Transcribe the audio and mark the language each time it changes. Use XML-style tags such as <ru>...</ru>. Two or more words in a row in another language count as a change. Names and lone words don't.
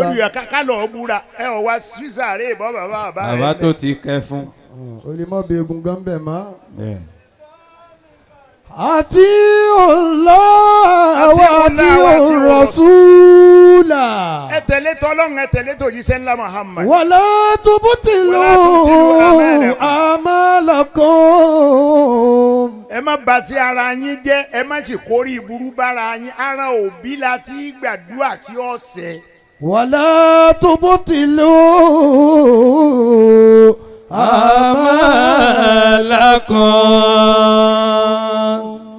<yo>orí ká lọ búra ẹ ọ̀ wá sísàré ìbọn bàbá rẹ. bàbá tó ti kẹ́ fún. O lè mọ bí egun gan bẹ̀ mọ́. bẹ́ẹ̀.</yo> <ar>أطيعوا الله وأطيعوا الرسول.</ar> <yo>ẹ tẹ̀lé tọ́lọ́run ẹ tẹ̀lé tòjíṣẹ́ ńlá Muhammad.</yo> <ar>ولا تبطلوا أعمالكم.</ar> <yo>ẹ má bà sí ara yín jẹ́ ẹ má sì kórè ìburú bára yín ara òbí la ti gbàdúrà tí ó ṣẹ.</yo> <ar>ولا تبطلوا أعمالكم.</ar>